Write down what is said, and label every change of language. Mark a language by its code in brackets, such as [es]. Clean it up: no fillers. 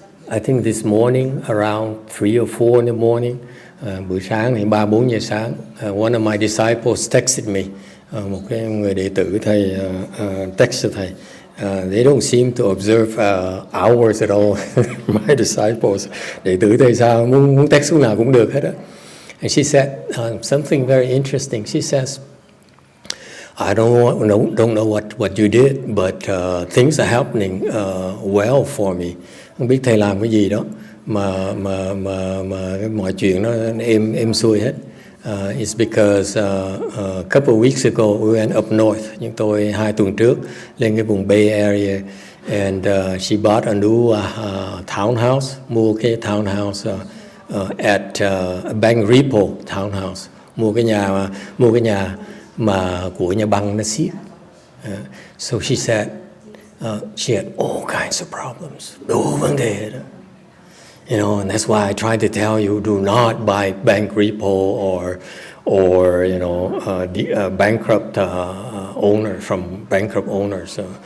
[en] I think this morning around 3 or 4 in the morning, [vi] buổi sáng thì 3-4 giờ sáng, [en] one of my disciples texted me. [vi] Một cái người đệ tử thầy text thầy. [en] They don't seem to observe hours at all. My disciples, [vi] đệ tử thầy sao muốn text lúc nào cũng được hết á. [en] And she said something very interesting. She says, I don't know what you did, but things are happening well for me. [vi] Không biết thầy làm cái gì đó mà mọi chuyện nó êm xuôi hết. [en] It's because a couple of weeks ago we went up north. [vi] Nhưng tôi 2 tuần trước lên cái vùng Bay Area, [en] and she bought a new townhouse. [vi] Mua cái [en] townhouse at Bank Repo townhouse. [vi] Mua cái nhà mà của nhà băng nó xiết. [en] So she said she had all kinds of problems. [vi] Đủ vấn đề đó. [en] You know, and that's why I try to tell you, do not buy bank repo or you know, bankrupt owner from bankrupt owners.